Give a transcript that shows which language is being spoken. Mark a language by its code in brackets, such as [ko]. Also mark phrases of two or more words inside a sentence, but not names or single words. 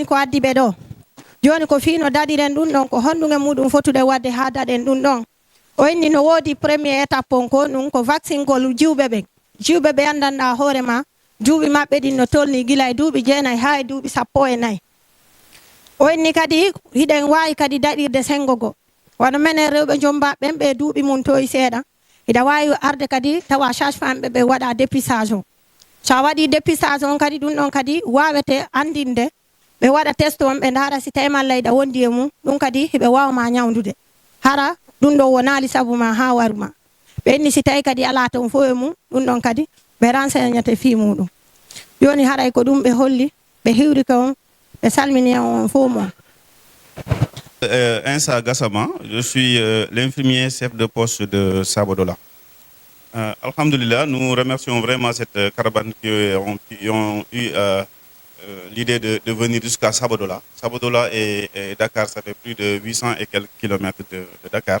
[ff] ko addi ɓe ɗo joni ko fino daɗiren ɗum ɗon ko honɗum e muɗum fotude wadde ha daɗen ɗum ɗon o inni no woodi [fr] premier étape [ff] on ko ɗum ko vaccine ngol jiwɓe ɓe andanɗa hoorema duuɓi maɓɓe ɗin no tolni gila e duuɓi 9 ha e duuɓi 14 o inni kadi hiɗen wawi kadi daɗirde sengogo wano menen rewɓe jombaɓen ɓe duuɓi mum toyi seeɗa ida wawi arde kadi tawa sage-femme ɓe waɗa dépistage o sa waɗi dépistage on kadi ɗum ɗon kadi wawete andinde ɓe waɗa test on ɓe ndaara si tawi malla iɗa wondi e mum ɗum kadi heɓe wawma ñawdude hara ɗum ɗo wonali sabu ma ha waruma ɓe inni si tawi kadi ala toon fo e mum ɗum ɗon kadi ɓe renseignate fi muɗum joni haray ko ɗum ɓe holli ɓe hiwrike on ɓe salmini on fo mon [fr] Insa Gassama, je suis l'infirmier chef de poste de Sabodola. Alhamdulillah, nous remercions vraiment cette caravane qui ont eu l'idée de venir jusqu'à Sabodola. Sabodola et Dakar, ça fait plus de 800 et quelques kilomètres de Dakar.